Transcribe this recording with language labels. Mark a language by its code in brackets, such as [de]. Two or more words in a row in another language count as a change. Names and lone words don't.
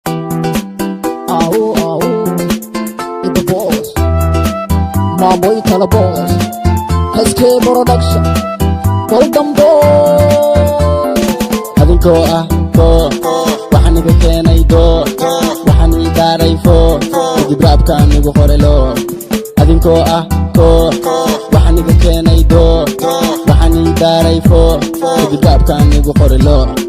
[en] Au, au, it's the boss. My boy Tala Boss. S K Production. Welcome, boss. [so] Adinkoo ah, koo, waxaan iga keenay doo, waxaan ii daaray foo, kadib raabkaan igu qoray loo. Adinkoo ah, koo, waxaan iga keenay doo, waxaan ii daaray foo, kadib raabkaan igu qoray loo.